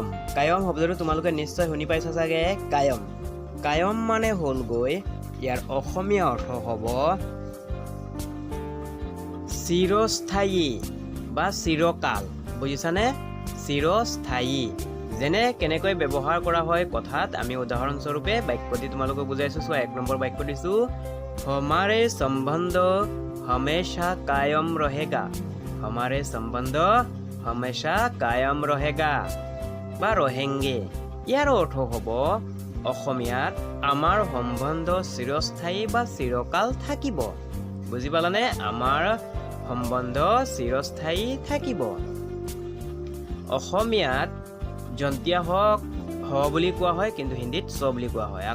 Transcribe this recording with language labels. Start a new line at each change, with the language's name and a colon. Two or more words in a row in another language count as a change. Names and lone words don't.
Assamese: কায়ম শব্দটো তোমালোকে নিশ্চয় শুনি পাইছা চাগে। কায়ম কায়ম মানে হ'লগৈ, ইয়াৰ অসমীয়া অৰ্থ হ'ব চিৰস্থায়ী বা চিৰকাল। বুজিছানে? চিৰস্থায়ী। যেনে কেনেকৈ ব্যৱহাৰ কৰা হয় কথাত, আমি উদাহৰণস্বৰূপে বাক্য দি তোমালোকক বুজাইছোঁ চোৱা। 1 নম্বৰ বাক্য দিছোঁ,
Hindi: हमारे संबंध हमेशा कायम रहेगा। हमारे संबंध हमेशा कायम रहेगा বা रहेंगे।
Assamese: ইয়াৰ অৰ্থ হ'ব অসমীয়াত আমাৰ সম্বন্ধ চিৰস্থায়ী বা চিৰকাল থাকিব। বুজি পালানে? আমাৰ সম্বন্ধ চিৰস্থায়ী থাকিব। অসমীয়াত জন্তীয়া হওক হ বুলি কোৱা হয়, কিন্তু হিন্দীত চ বুলি কোৱা হয়।